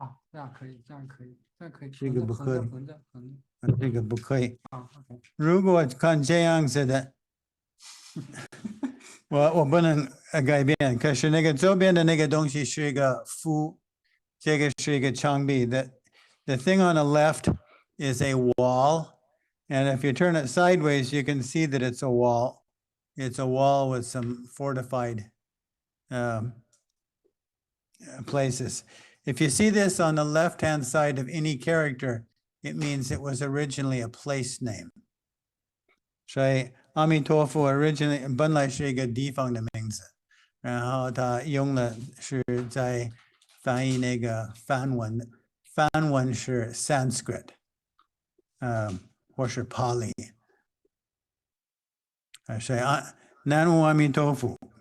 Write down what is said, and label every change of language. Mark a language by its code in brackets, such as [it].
[zh] 这样可以，这样可以，这样可以。这个不可以。横着。这个不可以。 OK。如果看这样子的，我不能改变。可是那个周边的那个东西是一个符，这个是一个墙壁。 [en] The thing on the left is a wall, and if you turn it sideways, you can see that it's a wall. It's a wall with some fortified places. If you see this on the left-hand side of any character, it means it was originally a place name. [zh] 所以阿弥陀佛 originally 本来是一个地方的名字，然后他用了是在翻译那个梵文是 Sanskrit，或是 Pali，所以南无阿弥陀佛。